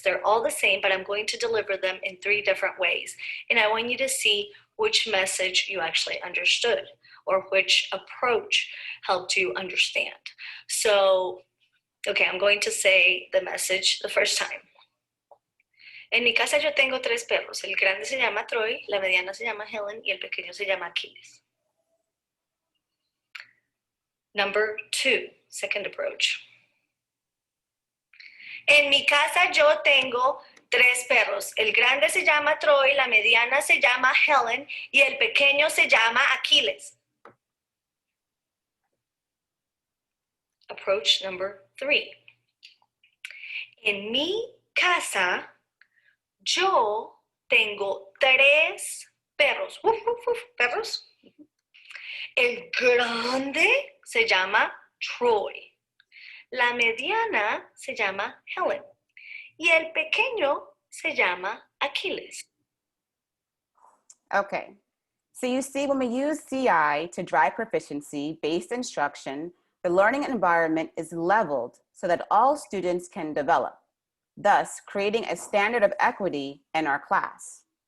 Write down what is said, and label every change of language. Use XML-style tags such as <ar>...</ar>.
<en>They're all the same, but I'm going to deliver them in 3 different ways. And I want you to see which message you actually understood or which approach helped you understand. So, okay, I'm going to say the message the first time.</en> <es>En mi casa yo tengo 3 perros. El grande se llama Troy, la mediana se llama Helen y el pequeño se llama Achilles.</es> <en>Number 2, second approach.</en> <es>En mi casa yo tengo 3 perros. El grande se llama Troy, la mediana se llama Helen y el pequeño se llama Aquiles.</es> <en>Approach number 3.</en> <es>En mi casa yo tengo 3 perros. Perros. El grande se llama Troy. La mediana se llama Helen. Y el pequeño se llama Achilles.</es> <en>Okay, so you see, when we use CI to drive proficiency-based instruction, the learning environment is leveled so that all students can develop, thus creating a standard of equity in our class.</en>